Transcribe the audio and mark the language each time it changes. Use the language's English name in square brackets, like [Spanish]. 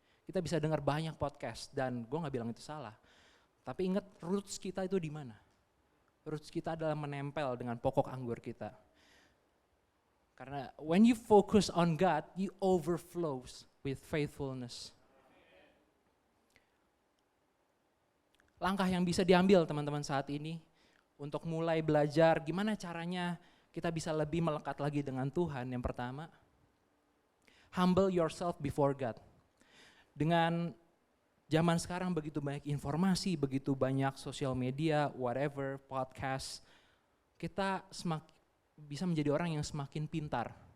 [Indonesian] Kita bisa dengar banyak podcast, dan gue gak bilang itu salah. Tapi ingat, roots kita itu di mana? Roots kita adalah menempel dengan pokok anggur kita. [English] Karena when you focus on God, you overflows with faithfulness. [Indonesian] Langkah yang bisa diambil teman-teman saat ini untuk mulai belajar gimana caranya kita bisa lebih melekat lagi dengan Tuhan. [English] Yang pertama, humble yourself before God. [Indonesian] Dengan zaman sekarang begitu banyak informasi, begitu banyak sosial media, whatever, podcast, kita bisa menjadi orang yang semakin pintar.